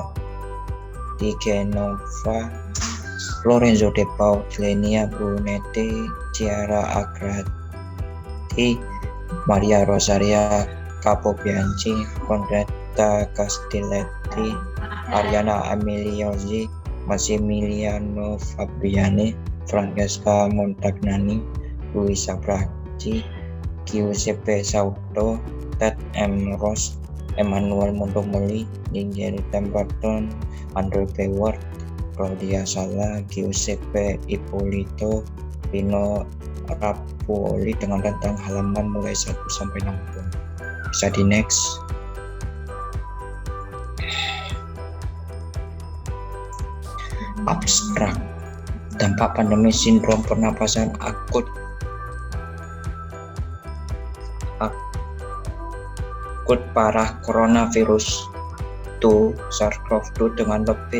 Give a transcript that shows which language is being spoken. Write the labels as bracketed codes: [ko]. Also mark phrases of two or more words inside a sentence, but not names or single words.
[id] Di Genova, Lorenzo De Pau, Lenia Brunetti, Chiara Agrati, Maria Rosaria Capobianchi, Conretta Castelletti, Ariana Emiliosi, Massimiliano Fabiani, Francesca Montagnani, Luisa Bracci, Giuseppe Sauto, Ted M. Ross, Emmanuel Montomoli, Nigel Temperton, Andrew Beward, Claudia Sala, Giuseppe Ippolito, Pino Rappuoli dengan rentang halaman mulai 1 sampai 60. Bisa di next. Abstrak. Dampak pandemi sindrom pernapasan akut parah coronavirus 2 SARS-CoV-2 dengan lebih